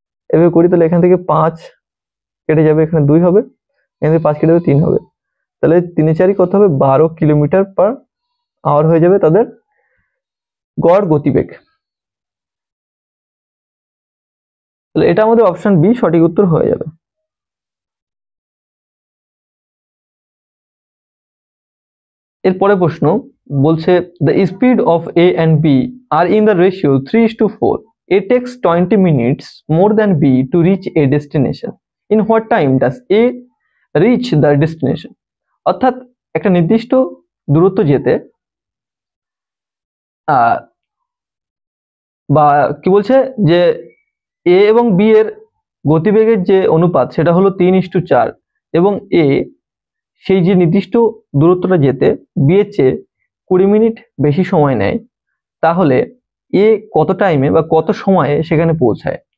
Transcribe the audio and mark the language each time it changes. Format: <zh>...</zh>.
<bn>এভাবে করি তাহলে এখান থেকে 5 কেটে যাবে, এখানে 2 হবে, এখান থেকে 5 কেটে যাবে 3 হবে, তাহলে 3 4 কত হবে 12 কিলোমিটার পার আওয়ার হয়ে যাবে তাদের গড় গতিবেগ। তাহলে এটা আমাদের অপশন বি সঠিক উত্তর হয়ে যাবে। এরপরে প্রশ্ন বলছে</bn> <en>the speed of A and B are in the ratio 3:4. A takes 20 minutes more than B to reach a destination. In what time does A reach the destination?</en> <bn>অর্থাৎ একটা নির্দিষ্ট দূরত্ব যেতে বা কি বলছে যে A এবং B এর গতিবেগের যে অনুপাত সেটা হলো 3:4 এবং A সেই যে নির্দিষ্ট দূরত্বটা যেতে B এর চেয়ে 20 মিনিট বেশি সময় নেয়, তাহলে এ কত টাইমে বা কত সময়ে সেখানে পৌঁছায়।</bn>